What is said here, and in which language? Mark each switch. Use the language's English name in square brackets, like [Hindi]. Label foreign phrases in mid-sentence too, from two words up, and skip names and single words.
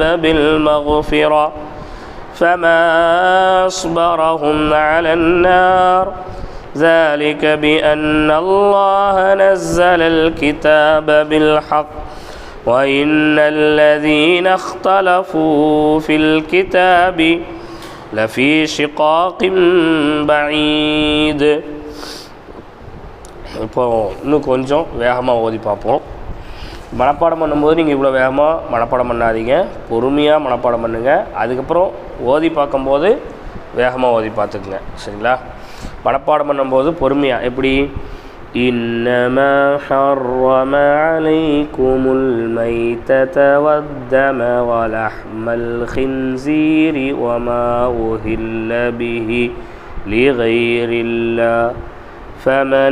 [Arabic] بالمغفرة فما أصبرهم على النار ذلك بأن الله نزل الكتاب بالحق وإن الذين اختلفوا في الكتاب لفي شقاق بعيد. [Tamil] இப்போ இன்னும் கொஞ்சம் வேகமாக ஓதி பார்ப்போம். மனப்பாடம் பண்ணும்போது நீங்கள் இவ்வளோ வேகமாக மனப்பாடம் பண்ணாதீங்க, பொறுமையாக மனப்பாடம் பண்ணுங்கள். அதுக்கப்புறம் ஓதி பார்க்கும்போது வேகமாக ஓதி பார்த்துக்குங்க, சரிங்களா? மனப்பாடம் பண்ணும்போது பொறுமையாக எப்படி [Arabic] إنما حرم عليكم الميتة والدم ولحم الخنزير وما أهل به لغير الله فمن